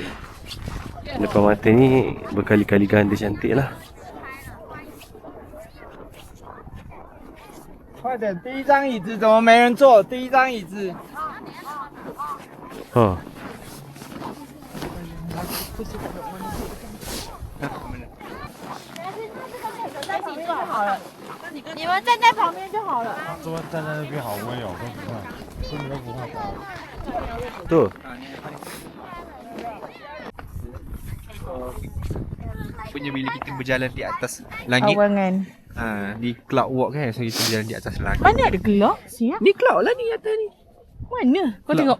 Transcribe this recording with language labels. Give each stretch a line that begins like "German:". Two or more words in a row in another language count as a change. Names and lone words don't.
Malay: Depan mata ni berkali-kali ganda cantik lah.
Chinese: 快点，第一张椅子怎么没人坐？第一张椅子。 Ha. 你们站在旁边就好了。坐站在那边好温柔，都不怕，根本都不怕高。
Malay: Tu. Punya bila kita berjalan di atas langit. Awangan. Di
English: cloud walk
Malay: kan. So kita berjalan di atas langit. Mana ada gelap? Siap. Ni cloud lah ni atas ni. Mana? Kau tengok.